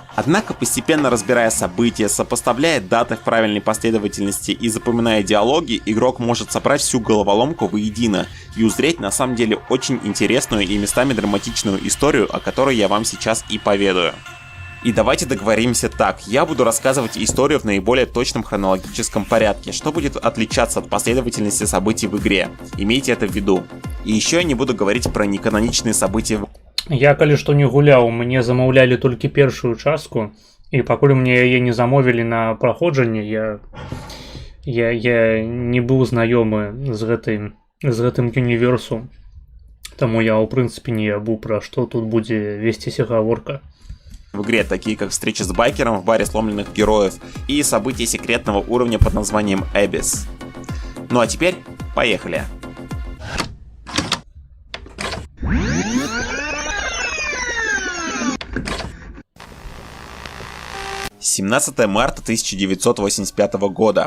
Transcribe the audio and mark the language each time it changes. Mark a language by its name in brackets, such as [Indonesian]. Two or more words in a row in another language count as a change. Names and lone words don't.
[Russian] Однако, постепенно разбирая события, сопоставляя даты в правильной последовательности и запоминая диалоги, игрок может собрать всю головоломку воедино и узреть на самом деле очень интересную и местами драматичную историю, о которой я вам сейчас и поведаю. И давайте договоримся так, я буду рассказывать историю в наиболее точном хронологическом порядке, что будет отличаться от последовательности событий в игре, имейте это в виду. И еще я не буду говорить про неканоничные события. Я, [Belarusian] калі што не гуляў, мне замаўлялі толькі першую частку, і пакуль мне яе не замовілі на праходжанне, я не быў знаёмы з гэтым універсу, таму я ў прынцыпе не ябу, пра што тут будзе весціся гаворка. [Russian] В игре, такие как встреча с байкером в баре сломленных героев и события секретного уровня под названием Abyss. Ну а теперь поехали! 17 марта 1985 года.